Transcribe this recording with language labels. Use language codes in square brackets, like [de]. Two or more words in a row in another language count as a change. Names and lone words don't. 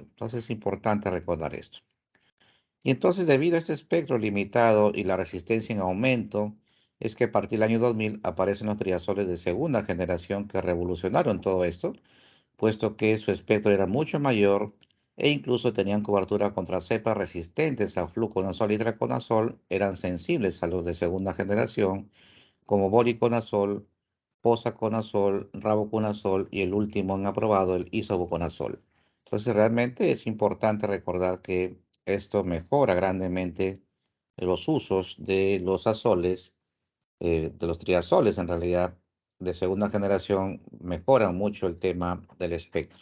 [es] Entonces es importante recordar esto. Y entonces, debido a este espectro limitado y la resistencia en aumento, es que a partir del año 2000 aparecen los triazoles de segunda generación que revolucionaron todo esto, puesto que su espectro era mucho mayor e incluso tenían cobertura contra cepas resistentes a fluconazol y itraconazol, eran sensibles a los de segunda generación, como voriconazol, posaconazol, rabuconazol y el último han aprobado, el isobuconazol. Entonces, realmente es importante recordar que esto mejora grandemente los usos de los azoles, de los triazoles en realidad, de segunda generación, mejoran mucho el tema del espectro.